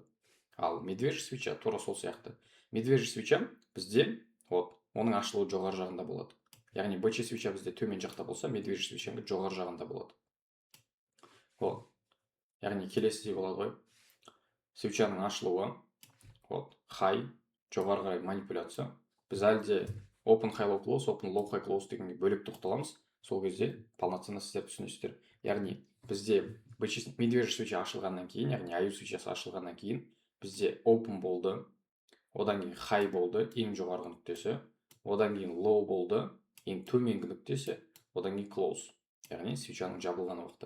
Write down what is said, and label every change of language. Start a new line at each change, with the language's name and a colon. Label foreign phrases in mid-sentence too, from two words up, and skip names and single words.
Kazakh: Ал
Russian: медвежий свеча
Kazakh: тура сол сияқты.
Russian: Медвежий свеча
Kazakh: бізде оның ашылуы жоғары жағында болады. Яғни BC свеча бізде төмен жақта болса,
Russian: медвежий свечаның
Kazakh: жоғары жағында болады. Яғни келесідей болады ғой. Свечаның ашылуы, high, жоғары қарай манипуляция. Біз әлде
English: open high low close, open low high close
Kazakh: дегенге бөлек тоқталамыз. Сол кезде полноценно сіздер түсінесіздер. Яғни бізде
Russian: медвежий свеча
Kazakh: ашылғаннан кейін, яғни аю свечасы ашылғаннан кейін, бізде open болды, одан кейін high болды, ең жоғарғы нүктесі, одан кейін low болды, ең төменгі нүктесі, одан кейін close, яғни свечаның жабылған уақыты.